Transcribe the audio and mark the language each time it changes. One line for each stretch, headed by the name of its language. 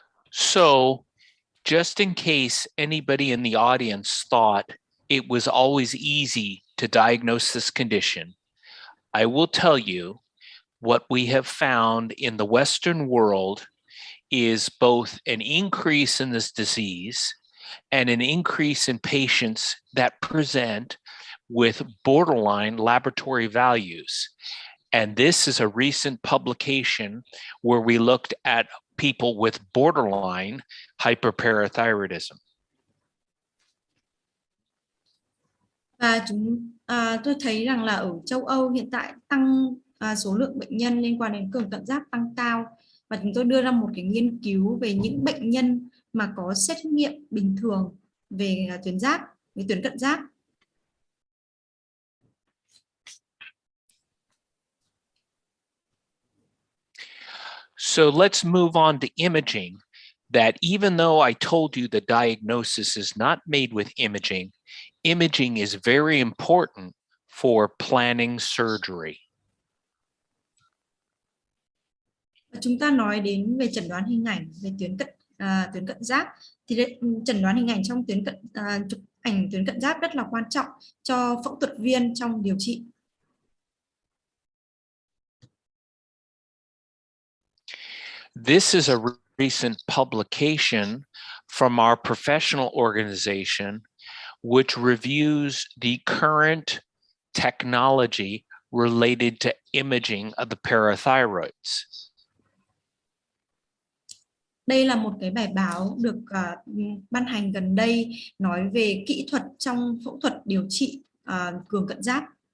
English: So, just in case anybody in the audience thought it was always easy to diagnose this condition, I will tell you what we have found in the Western world is both an increase in this disease and an increase in patients that present with borderline laboratory values. And this is a recent publication where we looked at people with borderline hyperparathyroidism.
Vietnamese: Và tôi thấy rằng là ở châu Âu hiện tại tăng số lượng bệnh nhân liên quan đến cường cận giáp tăng cao, và chúng tôi đưa ra một cái nghiên cứu về những bệnh nhân mà có xét nghiệm bình thường về tuyến giáp, về tuyến cận giáp.
English: So let's move on to imaging. That even though I told you the diagnosis is not made with imaging, imaging is very important for planning surgery.
Vietnamese: Chúng ta nói đến về chẩn đoán hình ảnh về tuyến cận giáp, thì chẩn đoán hình ảnh trong chụp ảnh tuyến cận giáp rất là quan trọng cho phẫu thuật viên trong điều trị.
English: This is a recent publication from our professional organization, which reviews the current technology related to imaging of the parathyroids.
Vietnamese: Đây là một cái bài báo được ban hành gần đây nói về kỹ thuật trong phẫu thuật điều trị cường cận giáp.